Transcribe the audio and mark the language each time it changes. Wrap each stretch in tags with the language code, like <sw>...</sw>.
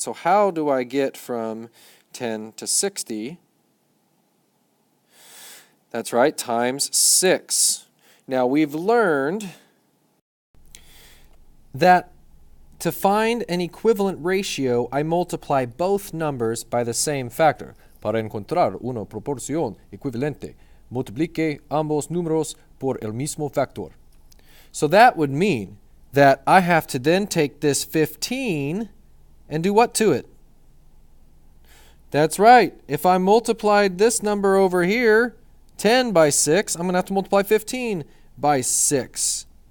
<en>So how do I get from 10 to 60? That's right, times 6. Now we've learned that to find an equivalent ratio, I multiply both numbers by the same factor.</en> <es>Para encontrar una proporción equivalente, multiplique ambos números por el mismo factor.</es> <en>So that would mean that I have to then take this 15 and do what to it? That's right. If I multiplied this number over here, 10 by 6, I'm going to have to multiply 15 by 6.</en>